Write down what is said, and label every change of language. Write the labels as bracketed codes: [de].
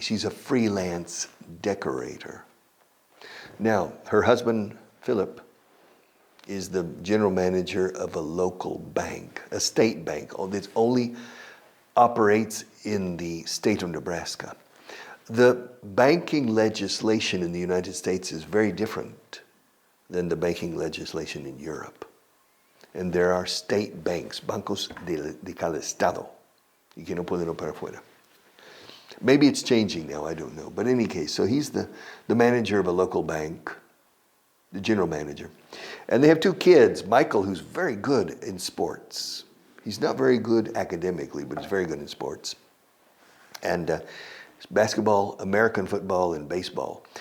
[en] She's a freelance decorator. Now, her husband, Philip, is the general manager of a local bank, a state bank that only operates in the state of Nebraska. The banking legislation in the United States is very different than the banking legislation in Europe. And there are state banks, [es] bancos de cada estado, y que no pueden operar fuera. [en] Maybe it's changing now, I don't know. But in any case, so he's the manager of a local bank, the general manager. And they have 2 kids, Michael, who's very good in sports. He's not very good academically, but he's very good in sports. And basketball, American football, and baseball.